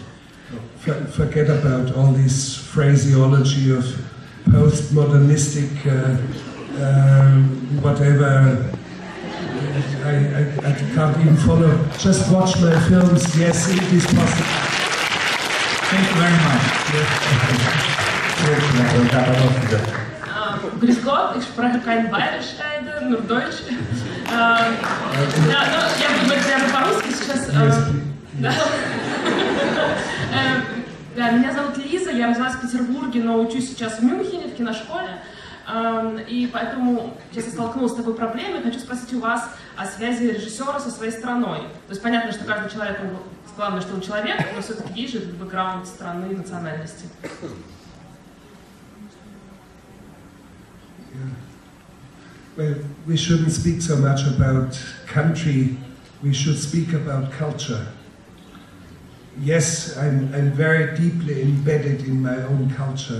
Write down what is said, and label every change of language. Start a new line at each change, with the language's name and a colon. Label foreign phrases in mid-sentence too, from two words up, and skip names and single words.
English: Forget about all this phraseology of postmodernistic whatever. I can't even follow. Just watch my films. Yes, it is possible. Thank you very much.
German: Grüß Gott, ich spreche kein Bayerisch leider, nur Deutsch. Ja,
Russian: я буду говорить прямо по-русски сейчас. Да, меня зовут Лиза, я родилась в Петербурге, но учусь сейчас в Мюнхене, в киношколе. И поэтому сейчас я столкнулась с такой проблемой. Хочу спросить у вас о связи режиссера со своей страной. То есть понятно, что каждый человек, главное, что он человек, но все-таки есть же бэкграунд страны и национальности.
English: Well, we shouldn't speak so much about country, we should speak about culture. Yes, I'm very deeply embedded in my own culture.